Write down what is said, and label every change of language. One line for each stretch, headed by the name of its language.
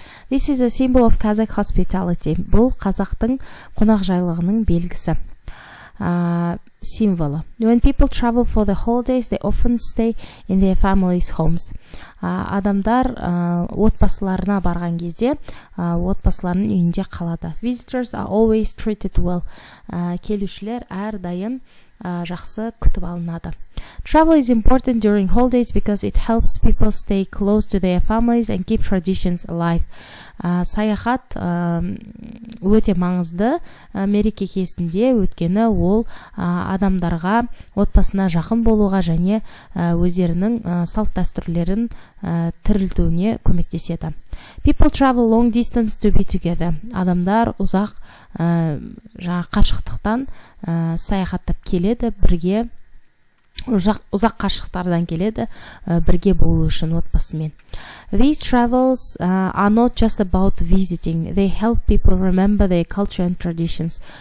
English: This is a symbol of Kazakh hospitality.
Kazakh: Бұл қазақтың қонақжайлығының белгісі. Символы.
English: When people travel for the holidays, they often stay in their families' homes.
Kazakh: Адамдар отбасыларына барған кезде отбасыларының үйінде қалады.
English: Visitors are always treated well.
Kazakh: Келушілер әрдайым жақсы күтіп алынады.
English: Travel is important during holidays because it helps people stay close to their families and keep traditions alive.
Kazakh: Саяхат өте маңызды мереке кезінде, өткені ол адамдарға отбасына жақын болуға және өздерінің салт дәстүрлерін тірілтуіне көмектеседі.
English: People travel long distance to be together.
Kazakh: Адамдар ұзақ қашықтықтан саяхаттап келеді, бірге ұзақ қашықтардан келеді, бірге болу үшін отбасымен.
English: These travels are not just about visiting. They help people remember their culture and traditions.